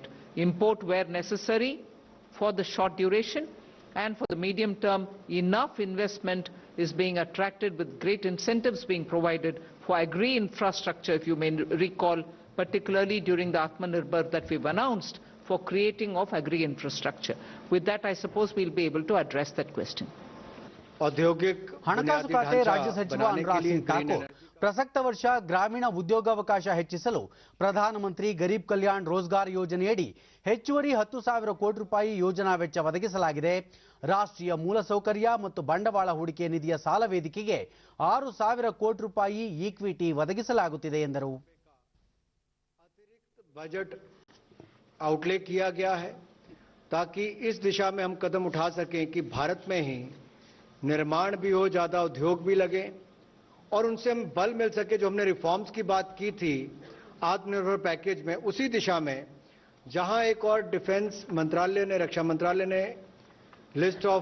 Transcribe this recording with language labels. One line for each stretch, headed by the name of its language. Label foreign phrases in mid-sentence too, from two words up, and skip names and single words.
English: Import where necessary for the short duration, and for the medium term, enough investment is being attracted with great incentives being provided for agri-infrastructure, if you may recall, particularly during the Atmanirbhar that we've announced for creating of agri-infrastructure. With that, I suppose we'll be able to address that question.
Kannada: ಹಣಕಾಸು ಖಾತೆ ರಾಜ್ಯ ಸಚಿವ ಅನುರಾಗ್ ಸಿಂಗ್ ಠಾಕೂರ್ ಪ್ರಸಕ್ತ ವರ್ಷ ಗ್ರಾಮೀಣ ಉದ್ಯೋಗಾವಕಾಶ ಹೆಚ್ಚಿಸಲು ಪ್ರಧಾನಮಂತ್ರಿ ಗರೀಬ್ ಕಲ್ಯಾಣ್ ರೋಜ್ಗಾರ್ ಯೋಜನೆಯಡಿ ಹೆಚ್ಚುವರಿ 10,000 ಕೋಟಿ ರೂಪಾಯಿ ಯೋಜನಾ ವೆಚ್ಚ ಒದಗಿಸಲಾಗಿದೆ. ರಾಷ್ಟ್ರೀಯ ಮೂಲಸೌಕರ್ಯ ಮತ್ತು ಬಂಡವಾಳ ಹೂಡಿಕೆ ನಿಧಿಯ ಸಾಲ ವೇದಿಕೆಗೆ 6,000 ಕೋಟಿ ರೂಪಾಯಿ ಈಕ್ವಿಟಿ ಒದಗಿಸಲಾಗುತ್ತಿದೆ ಎಂದರು.
English: budget outlay
Hindi: किया गया है ताकि इस दिशा में हम कदम उठा सकें कि भारत में ही निर्माण भी हो, ज्यादा उद्योग भी लगे और उनसे हम बल मिल सके. जो हमने रिफॉर्म्स की बात की थी आत्मनिर्भर पैकेज में, उसी दिशा में जहां एक और डिफेंस मंत्रालय ने, रक्षा मंत्रालय ने
English: list of